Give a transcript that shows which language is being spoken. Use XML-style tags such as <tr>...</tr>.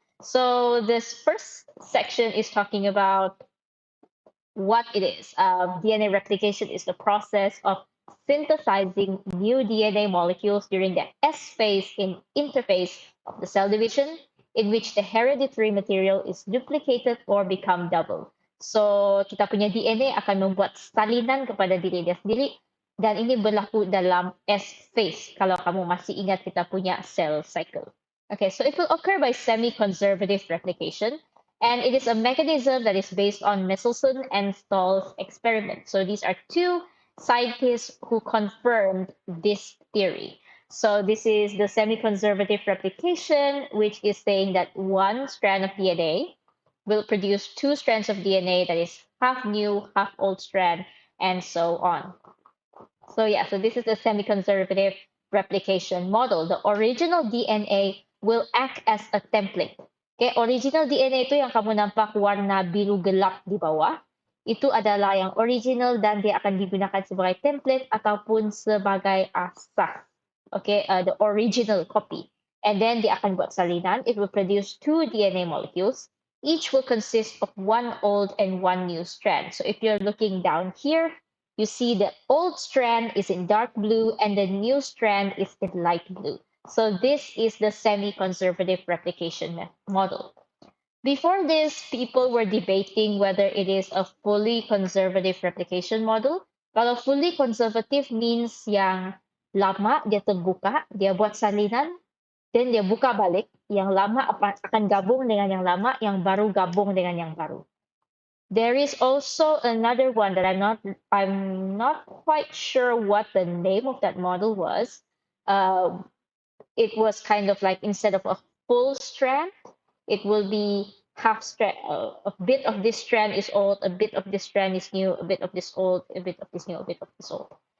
<en>So this first section is talking about what it is. DNA replication is the process of synthesizing new DNA molecules during the S phase in interphase of the cell division, in which the hereditary material is duplicated or become double.</en> <ms>So, kita punya DNA akan membuat salinan kepada diri dia sendiri dan ini berlaku dalam S phase kalau kamu masih ingat kita punya cell cycle.</ms> <en>Okay, so it will occur by semi-conservative replication, and it is a mechanism that is based on Michelson and Stahl's experiment. So these are two scientists who confirmed this theory. So this is the semi-conservative replication, which is saying that one strand of DNA will produce two strands of DNA that is half new, half old strand, and so on. So yeah, so this is the semi-conservative replication model. The original DNA will act as a template.</en> <ms>Okay, original DNA itu yang kamu nampak warna biru gelap di bawah. Itu adalah yang original dan dia akan digunakan sebagai template ataupun sebagai asas.</ms> <en>Okay, the original copy. And then</en> <ms>dia akan buat salinan.</ms> <en>It will produce two DNA molecules. Each will consist of one old and one new strand. So if you're looking down here, you see the old strand is in dark blue and the new strand is in light blue. So this is the semi-conservative replication model. Before this, people were debating whether it is a fully conservative replication model.</en> <ms>Kalau</ms> <en>fully conservative means</en> <ms>yang lama dia terbuka, dia buat salinan, then dia buka balik, yang lama akan gabung dengan yang lama, yang baru gabung dengan yang baru.</ms> <en>There is also another one that I'm not quite sure what the name of that model was. It was kind of like instead of a full strand, it will be half strand. A bit of this strand is old, a bit of this strand is new, a bit of this old, a bit of this new, a bit of this old.</en>